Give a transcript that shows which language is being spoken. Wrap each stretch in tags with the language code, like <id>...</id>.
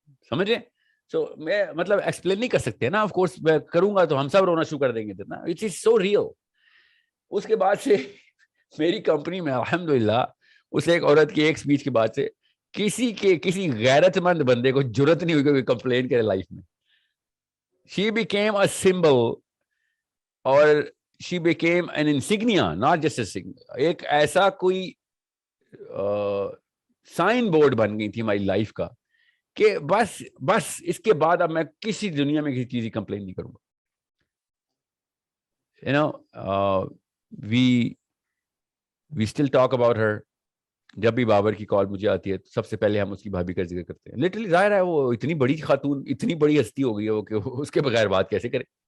<ur>سمجھ رہے؟ سو میں مطلب ایکسپلین نہیں کر سکتے نا, آف کورس میں کروں گا تو ہم سب رونا شروع کر دیں گے نا.</ur> <en>It is so real.</en> <ur>اس کے بعد سے میری کمپنی میں الحمدللہ اس ایک عورت کی ایک سپیچ کے بعد سے کسی غیرت مند بندے کو جرت نہیں ہوئی کہ کمپلین کرے لائف میں.</ur> <en>She became a symbol اور she became an insignia, not just a signia.</en> <ur>ایک ایسا کوئی سائن بورڈ بن گئی تھی ہماری لائف کا کہ بس اس کے بعد اب میں کسی دنیا میں کسی چیز کی کمپلین نہیں کروں گا.</ur> <en>you know we still talk about her.</en> <ur>جب بھی بابر کی کال مجھے آتی ہے تو سب سے پہلے ہم اس کی بھابھی کا ذکر کرتے ہیں. لٹرلی ظاہر ہے وہ اتنی بڑی خاتون, اتنی بڑی ہستی ہو گئی ہے وہ کہ اس کے بغیر بات کیسے کرے.</ur>